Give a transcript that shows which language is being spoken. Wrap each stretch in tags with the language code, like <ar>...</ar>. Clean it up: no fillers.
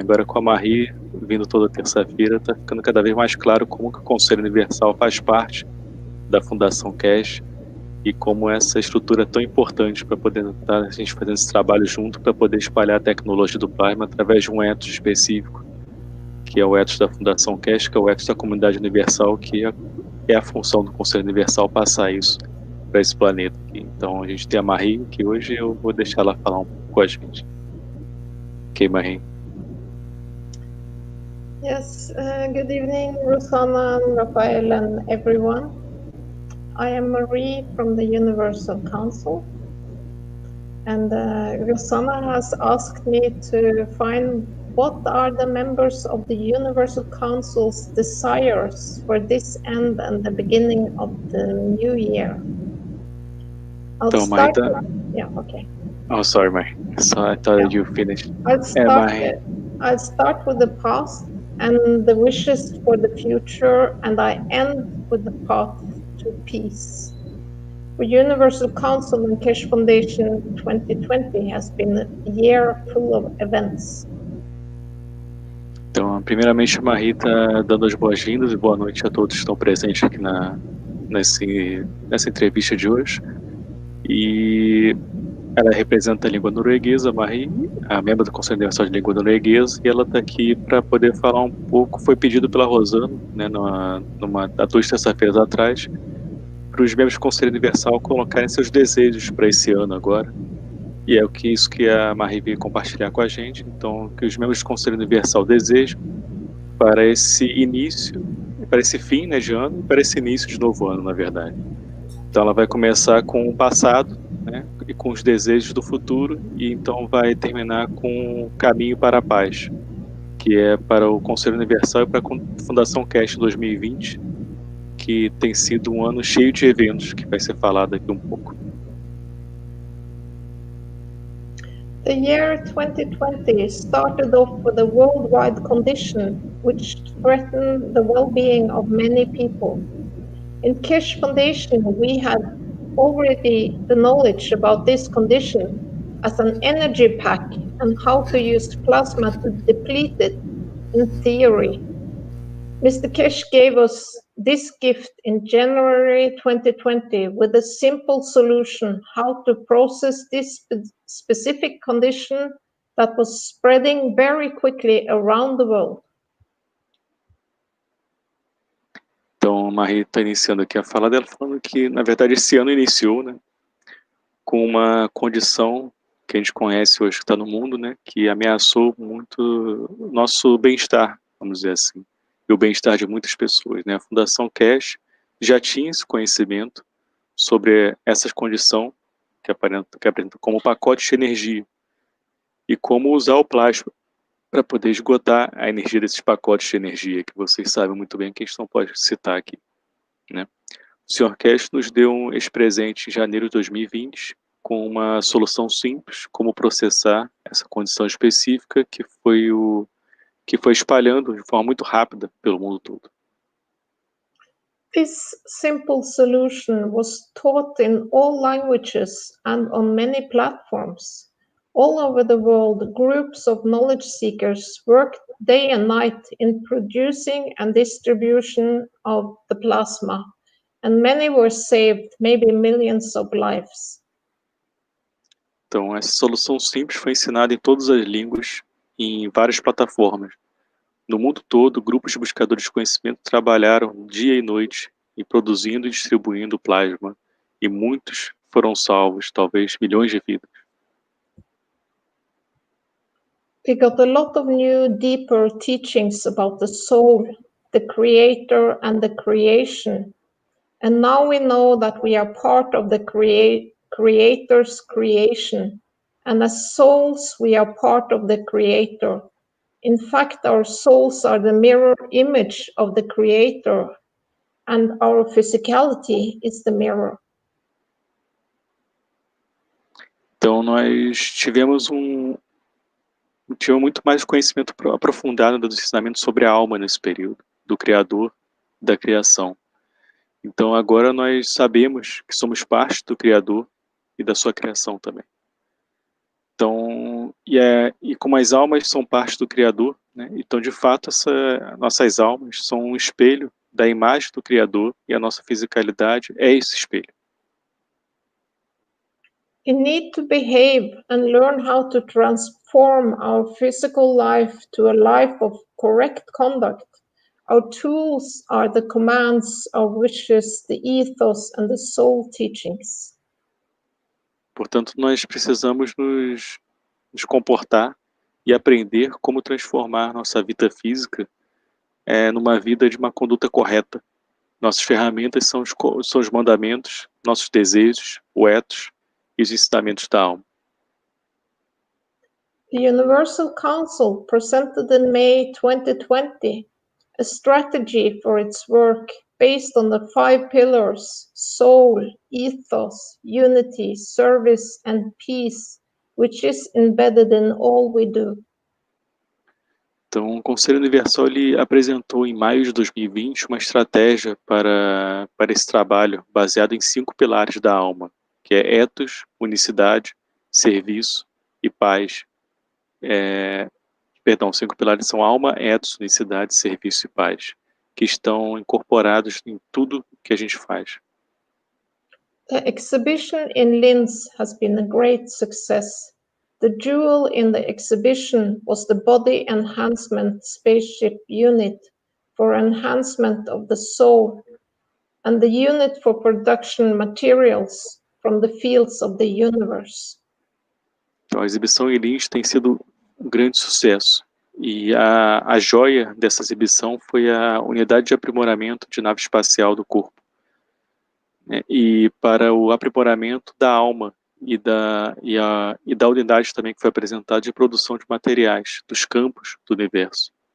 <pt>Agora com a Marie vindo toda terça-feira, está ficando cada vez mais claro como que o Conselho Universal faz parte da Fundação Cash e como essa estrutura é tão importante para poder estar a gente fazendo esse trabalho junto para poder espalhar a tecnologia do plasma através de um ethos específico, que é o ethos da Fundação Cash, que é o ethos da comunidade universal, que é a função do Conselho Universal passar isso para esse planeta. Então a gente tem a Marie, que hoje eu vou deixar ela falar um pouco com a gente. Ok, Marie?</pt> <en>Yes, good evening, Rosanna, Rafael, and everyone. I am Marie from the Universal Council, and Rosanna has asked me to find what are the members of the Universal Council's desires for this end and the beginning of the new year. I'll</en> <pt>Então,</pt> <en>start.</en> <pt>Marie,</pt> <en>Yeah, okay. Oh, sorry, Marie. So I thought you finished. I'll</en> <pt>Marie.</pt> <en>start with the past and the wishes for the future, and I end with the path to peace. For Universal Council and Cash Foundation, 2020 has been a year full of events.</en> <pt>Então, primeiramente, a Marie está dando as boas-vindas e boa noite a todos que estão presentes aqui nessa entrevista de hoje. E ela representa a língua norueguesa, a Marie, a membro do Conselho Universal de Língua Norueguesa, e ela está aqui para poder falar um pouco. Foi pedido pela Rosana, né, há 2 terças-feiras atrás, para os membros do Conselho Universal colocarem seus desejos para esse ano agora. E é isso que a Marie veio compartilhar com a gente. Então, que os membros do Conselho Universal desejam para esse início, para esse fim, né, de ano, e para esse início de novo ano, na verdade. Então, ela vai começar com o passado, né, e com os desejos do futuro, e então vai terminar com o caminho para a paz, que é para o Conselho Universal e para a Fundação Cash 2020, que tem sido um ano cheio de eventos, que vai ser falado aqui um pouco.</pt> <en>The year 2020 started off with a worldwide condition which threatened the well-being of many people. In Cash Foundation, we had already the knowledge about this condition as an energy pack and how to use plasma to deplete it in theory. Mr. Cash gave us this gift in January 2020 with a simple solution how to process this specific condition that was spreading very quickly around the world.</en> <pt>Então, a Marie está iniciando aqui a fala dela, falando que, na verdade, esse ano iniciou, né, com uma condição que a gente conhece hoje que está no mundo, né, que ameaçou muito o nosso bem-estar, vamos dizer assim, e o bem-estar de muitas pessoas, né. A Fundação Cash já tinha esse conhecimento sobre essa condição que apresenta como pacote de energia e como usar o plasma para poder esgotar a energia desses pacotes de energia, que vocês sabem muito bem que a gente não pode citar aqui, né. O Sr. Cash nos deu esse presente em janeiro de 2020, com uma solução simples, como processar essa condição específica que foi espalhando de forma muito rápida pelo mundo todo.</pt> <en>This simple solution was taught in all languages and on many platforms. All over the world, groups of knowledge seekers worked day and night in producing and distribution of the plasma, and many were saved, maybe millions of lives.</en> <pt>Então, essa solução simples foi ensinada em todas as línguas e em várias plataformas. No mundo todo, grupos de buscadores de conhecimento trabalharam dia e noite em produzindo e distribuindo plasma, e muitos foram salvos, talvez milhões de vidas.</pt> <en>We got a lot of new, deeper teachings about the soul, the creator, and the creation. And now we know that we are part of the creator's creation. And as souls, we are part of the creator. In fact, our souls are the mirror image of the creator, and our physicality is the mirror.</en> <pt>Então, nós tivemos muito mais conhecimento aprofundado dos ensinamentos sobre a alma nesse período, do Criador, da criação. Então, agora nós sabemos que somos parte do Criador e da sua criação também. Então, e como as almas são parte do Criador, né, então, de fato, nossas almas são um espelho da imagem do Criador, e a nossa fisicalidade é esse espelho.</pt> <en>We need to behave and learn how to transform our physical life to a life of correct conduct. Our tools are the commands, our wishes, the ethos, and the soul teachings.</en> <pt>Portanto, nós precisamos nos comportar e aprender como transformar nossa vida física numa vida de uma conduta correta. Nossas ferramentas são os mandamentos, nossos desejos, o ethos e os ensinamentos da alma.</pt> <en>The Universal Council presented in May 2020 a strategy for its work based on the 5 pillars: soul, ethos, unity, service, and peace, which is embedded in all we do.</en> <pt>Então, o Conselho Universal ele apresentou em maio de 2020 uma estratégia para esse trabalho baseado em 5 pilares da alma, que é ethos, unicidade, serviço e paz. 5 pilares são alma, ethos, unicidade, serviço e paz, que estão incorporados em tudo que a gente faz.</pt> <en>The exhibition in Linz has been a great success. The jewel in the exhibition was the Body Enhancement Spaceship Unit for enhancement of the soul, and the unit for production materials from the fields of the universe.</en> <pt>Então, a exibição em Linz tem sido um grande sucesso, e a joia dessa exibição foi a unidade de aprimoramento de nave espacial do corpo, né, e para o aprimoramento da alma e da unidade também que foi apresentada de produção de materiais dos campos do universo.</pt>